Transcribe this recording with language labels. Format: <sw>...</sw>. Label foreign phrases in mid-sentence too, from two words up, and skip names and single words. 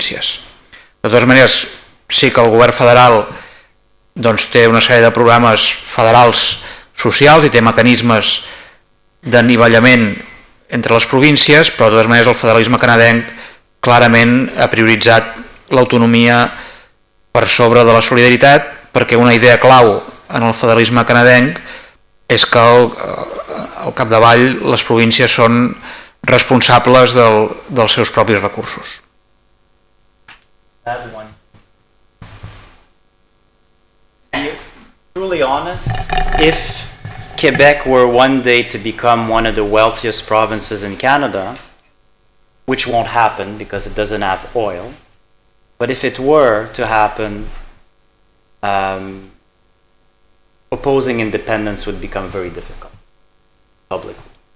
<ca>De totes maneres, sí que el govern federal doncs té una sèrie de programes federals socials i té mecanismes d'anivellament entre les províncies, però de totes maneres el federalisme canadenc clarament ha prioritzat l'autonomia per sobre de la solidaritat, perquè una idea clau en el federalisme canadenc és que al capdavall les províncies són responsables dels seus propis recursos.</ca> <en>Truly honest, if Quebec were one day to become one of the wealthiest provinces in Canada, which won't happen because it doesn't have oil, but if it were to happen, opposing independence would become very difficult publicly.</en>